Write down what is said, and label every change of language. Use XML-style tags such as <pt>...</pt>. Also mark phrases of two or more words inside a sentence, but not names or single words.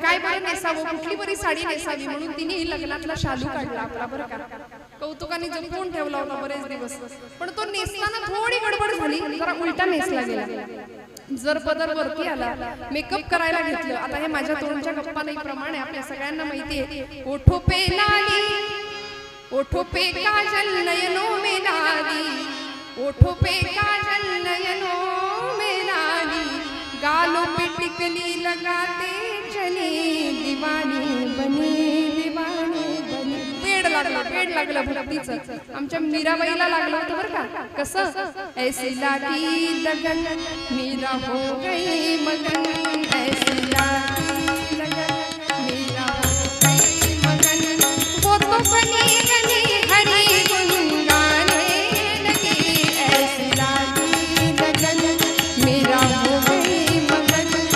<mr>काय बरं नेसावं, कुठली बरी साडी नेसावी. म्हणून तिने लग्नातला शालू काढला आपला बरं का. कौतुकाने जपून ठेवला होता बरेच दिवस. पण तो नेसताना थोडी गडबड झाली, जरा उलटा नेसला गेला. जर पदर वरती आला, मेकअप करायला घेतलं. आता हे माझ्या तोंडच्या गप्पा नाही प्रमाणे आपल्या सगळ्यांना माहिती आहे.</mr> <hi>ओठो पे लाली, ओठो पे काजल, नयनों में लाली, ओठो पे काजल, नयनों में लाली, गालों पे टिकली लगाते चले, दीवानी बनी, दीवानी बनी.</hi> <mr>वेड लागलं भक्तीचं. आमच्या मीराबाईला लागलं होतं बरं का. कसं?</mr> <hi>ऐसी लागी लगन मीरा हो गई मगन, ऐसी लागी लगन मीरा हो गई मगन, वो तो बनी गनी हरी गुन गाने लगी, ऐसी लागी लगन मीरा हो गई मगन.</hi>